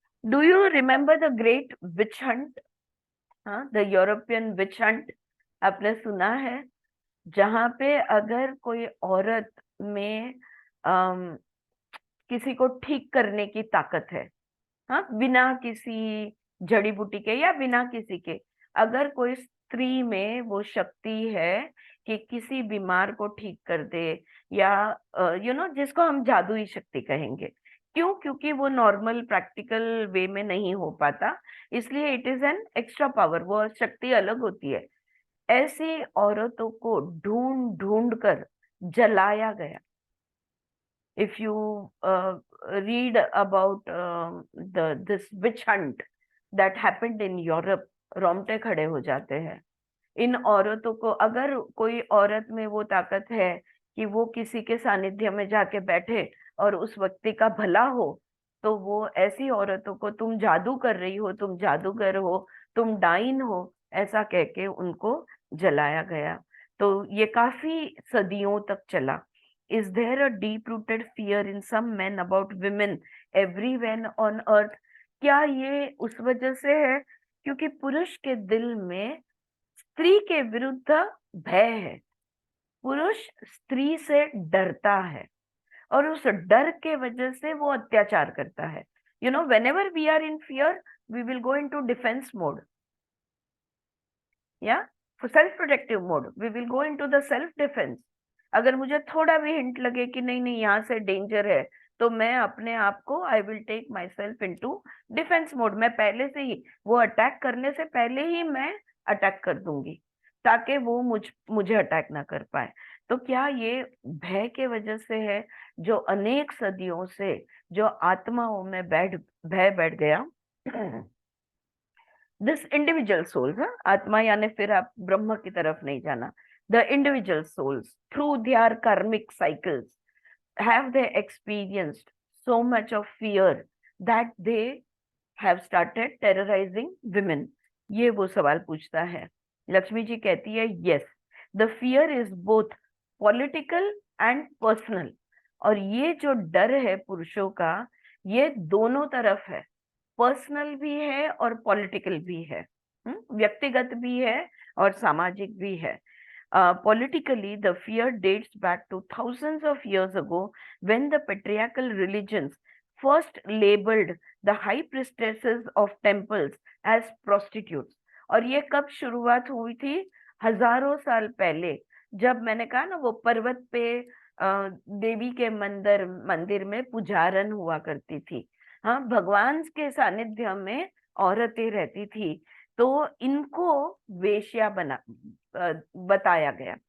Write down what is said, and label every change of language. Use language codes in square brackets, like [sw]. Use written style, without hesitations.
[en] Do you remember the great witch hunt? [hi] हाँ, the European witch hunt आपने सुना है, जहां पे अगर कोई औरत में किसी को ठीक करने की ताकत है, हाँ, बिना किसी जड़ी बूटी के या बिना किसी के, अगर कोई स्त्री में वो शक्ति है कि किसी बीमार को ठीक कर दे, या जिसको हम जादुई शक्ति कहेंगे। क्यों? क्योंकि वो नॉर्मल प्रैक्टिकल वे में नहीं हो पाता, इसलिए [en] it is an extra power, [hi] वो शक्ति अलग होती है। ऐसी औरतों को ढूंढ ढूंढ कर जलाया गया। [en] If you read about this witch hunt that happened in Europe, [hi] रोंगटे खड़े हो जाते हैं। इन औरतों को, अगर कोई औरत में वो ताकत है कि वो किसी के सानिध्य में जाके बैठे और उस व्यक्ति का भला हो, तो वो ऐसी औरतों को तुम जादू कर रही हो, तुम जादूगर हो, तुम डाइन हो, ऐसा कह के उनको जलाया गया। तो ये काफी सदियों तक चला। [en] Is there a deep-rooted fear in some men about women everywhere on earth? [hi] क्या ये उस वजह से है क्योंकि पुरुष के दिल में स्त्री के विरुद्ध भय है, पुरुष स्त्री से डरता है और उस डर के वजह से वो अत्याचार करता है। [en] whenever we are in fear, we will go into defense mode. Yeah, for self-protective mode, we will go into the self-defense. [hi] अगर मुझे थोड़ा भी हिंट लगे कि नहीं नहीं यहाँ से डेंजर है, तो मैं अपने आप को [en] I will take myself into defence mode. [hi] मैं पहले से ही, वो अटैक करने से पहले ही मैं अटैक कर दूंगी ताकि वो मुझे अटैक ना कर पाए। तो क्या ये भय के वजह से है जो अनेक सदियों से जो आत्माओं में भय बैठ गया? [en] this individual souls, [hi] आत्मा यानी फिर आप ब्रह्म की तरफ नहीं जाना। [en] The individual souls, through their karmic cycles, have they experienced so much of fear that they have started terrorizing women? [hi] ये वो सवाल पूछता है। लक्ष्मी जी कहती है [en] yes, the fear is both political and personal. [hi] और ये जो डर है पुरुषों का, ये दोनों तरफ है, पर्सनल भी है और पॉलिटिकल भी है। व्यक्तिगत भी है और सामाजिक भी है। [en] Politically, the fear dates back to thousands of years ago when the patriarchal religions first labeled the high priestesses of temples as prostitutes. [hi] और ये कब शुरुआत हुई थी? हजारों साल पहले, जब मैंने कहा ना वो पर्वत पे देवी के मंदिर में पुजारन हुआ करती थी। हाँ, भगवान के सानिध्य में औरतें रहती थी, तो इनको वेश्या बताया गया।